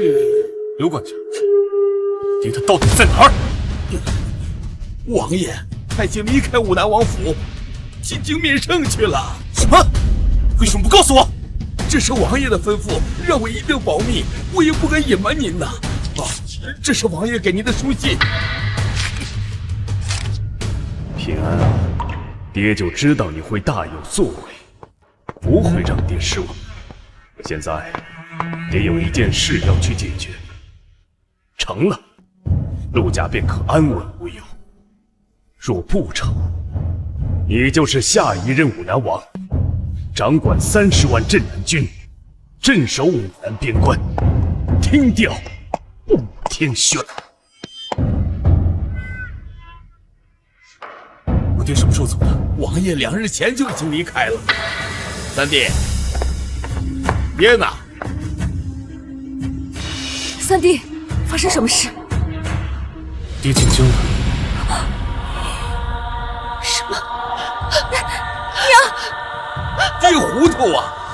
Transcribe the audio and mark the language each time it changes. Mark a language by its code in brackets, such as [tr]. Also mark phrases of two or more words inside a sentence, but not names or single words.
[zh] 刘管家，爹他到底在哪儿？王爺，他已经離開武南王府，进京面聖去了。什麼？為什麼不告訴我？這是王爺的吩咐，讓我一定保密，我也不敢隱瞞您吶。這是王爺給您的書信。平安啊，爹就知道你會大有作為，不會讓爹失望。現在，爹有一件事要去解決，成了，陸家便可安穩無憂；若不成，你就是下一任武南王，掌管30萬鎮南軍，鎮守武南邊關，聽調不天宣。我爹什麼時候走的？王爺2日前就已經離開了。三弟，爹呢？三弟，發生什麼事？爹進京了。什麼？娘！爹糊塗啊！